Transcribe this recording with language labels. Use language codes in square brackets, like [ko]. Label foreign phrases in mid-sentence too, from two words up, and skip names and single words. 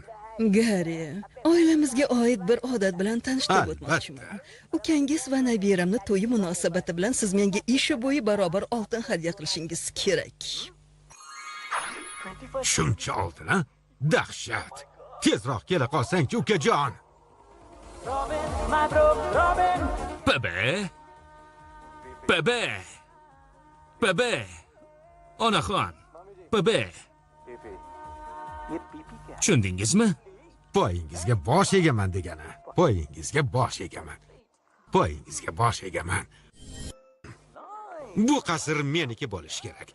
[uz] Gari, oilamizga oid bir odat bilan tanishtirib Albatta. o'tmoqchiman. Ukangiz va nabiramni to'yi munosabati bilan siz menga ishi bo'yi barobar oltin hadya qilishingiz kerak. Shuncha oltin, ha? Dahshat. Tezroq kela qolsang-chi, ukajon. [en] Robin, my bro, Robin. [uz] Bebe. Bebe. Bebe. Onaxon. Bebe. Tushundingizmi? Poyingizga bosh egaman degani. Poyingizga bosh egaman. Poyingizga bosh egaman. Bu qasr meniki bo'lishi kerak.